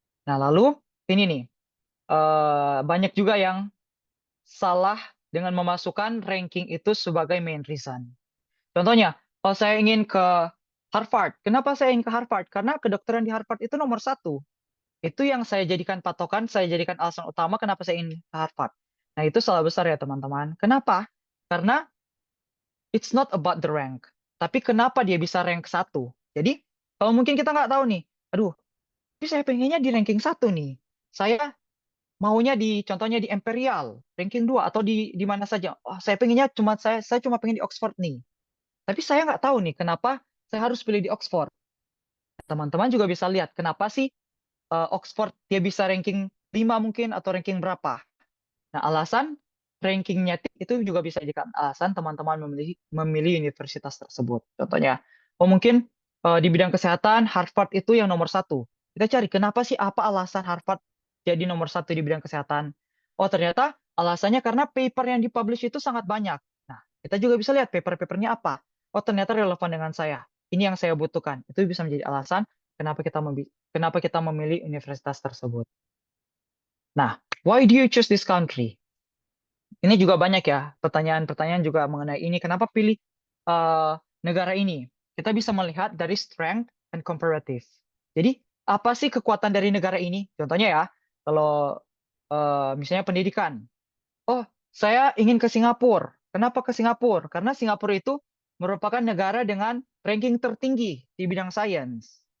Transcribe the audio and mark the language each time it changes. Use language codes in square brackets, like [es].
[id] Nah, lalu ini nih, banyak juga yang salah dengan memasukkan ranking itu sebagai main reason. Contohnya, kalau saya ingin ke Harvard, kenapa saya ingin ke Harvard? Karena kedokteran di Harvard itu nomor satu. Itu yang saya jadikan patokan, saya jadikan alasan utama kenapa saya ingin ke Harvard. Nah, itu salah besar ya, teman-teman. Kenapa? [en] Karena it's not about the rank. [id] Tapi kenapa dia bisa rank satu? Jadi, kalau mungkin kita nggak tahu nih, aduh, tapi saya pengennya di ranking satu nih. Saya maunya contohnya di Imperial, ranking 2 atau di mana saja. Oh, saya pengennya saya cuma pengen di Oxford nih. Tapi saya nggak tahu nih kenapa saya harus pilih di Oxford. Teman-teman juga bisa lihat kenapa sih Oxford dia bisa ranking 5 mungkin atau ranking berapa. Nah, alasan rankingnya itu juga bisa dijadikan alasan teman-teman memilih universitas tersebut. Contohnya, mungkin di bidang kesehatan Harvard itu yang nomor satu. Kita cari kenapa sih apa alasan Harvard jadi nomor satu di bidang kesehatan. Oh, ternyata alasannya karena paper yang dipublish itu sangat banyak. Nah, kita juga bisa lihat paper-papernya apa. Oh, ternyata relevan dengan saya. Ini yang saya butuhkan. Itu bisa menjadi alasan kenapa kita memilih universitas tersebut. [en] Nah, why do you choose this country? [id] Ini juga banyak ya pertanyaan-pertanyaan juga mengenai ini. Kenapa pilih eh, negara ini? Kita bisa melihat dari [en] strength and comparative. [id] Jadi apa sih kekuatan dari negara ini? Contohnya ya, kalau misalnya pendidikan. Oh, saya ingin ke Singapura. Kenapa ke Singapura? Karena Singapura itu merupakan negara dengan ranking tertinggi di bidang sains.